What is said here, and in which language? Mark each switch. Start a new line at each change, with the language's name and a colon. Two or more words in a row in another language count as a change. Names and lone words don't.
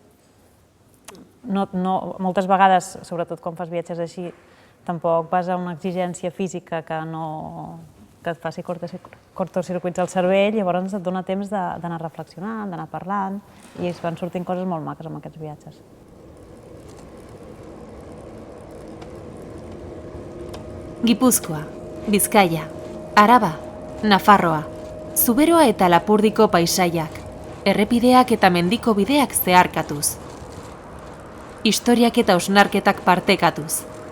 Catalan: Moltes vegades, sobretot quan fas viatges així, tampoc vas a una exigència física que et faci cortocircuits al cervell, llavors et dona temps d'anar reflexionant, d'anar parlant, i es van sortint coses molt maques amb aquests viatges.
Basque: Gipuzkoa, Bizkaia, Araba, Nafarroa, Zuberoa eta Lapurdiko paisaiak, errepideak eta mendiko bideak zeharkatuz. Historiak eta hausnarketak partekatuz.